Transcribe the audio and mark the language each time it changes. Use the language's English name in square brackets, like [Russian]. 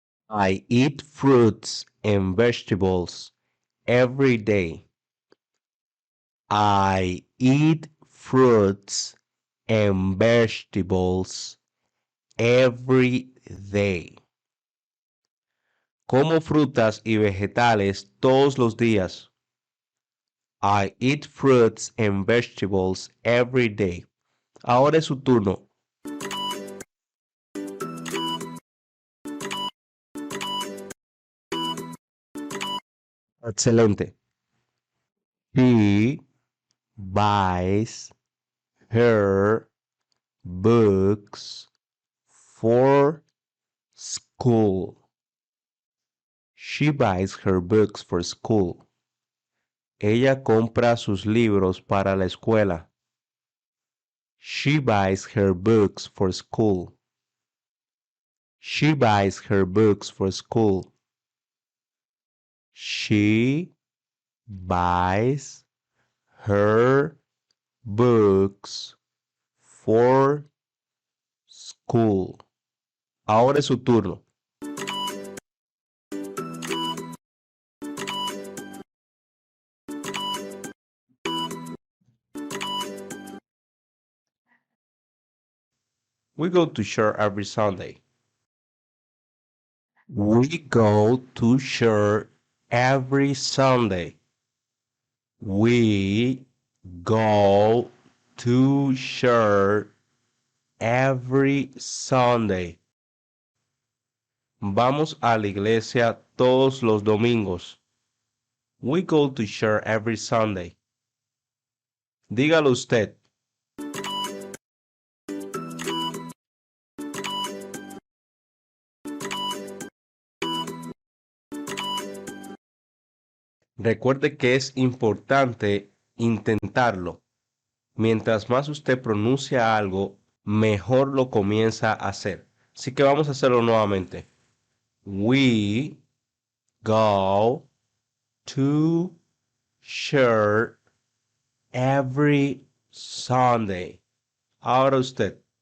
[English] I eat fruits and vegetables every day. I eat fruits and vegetables every day. [Spanish] Como frutas y vegetales todos los días. [English] I eat fruits and vegetables every day. [Spanish] Ahora es su turno. Excelente. [English] She buys her books for school. She buys her books for school. [Spanish] Ella compra sus libros para la escuela. [English] She buys her books for school. She buys her books for school. She buys her books for school. [Spanish] Ahora es su turno. [English] We go to church every Sunday. We go to church every Sunday. We go to church every Sunday. [Spanish] Vamos a la iglesia todos los domingos. [English] We go to church every Sunday. [Spanish] Dígalo usted. Recuerde que es importante intentarlo. Mientras más usted pronuncia algo, mejor lo comienza a hacer. Así que vamos a hacerlo nuevamente. [English] We go to church every Sunday. [Spanish] Ahora usted.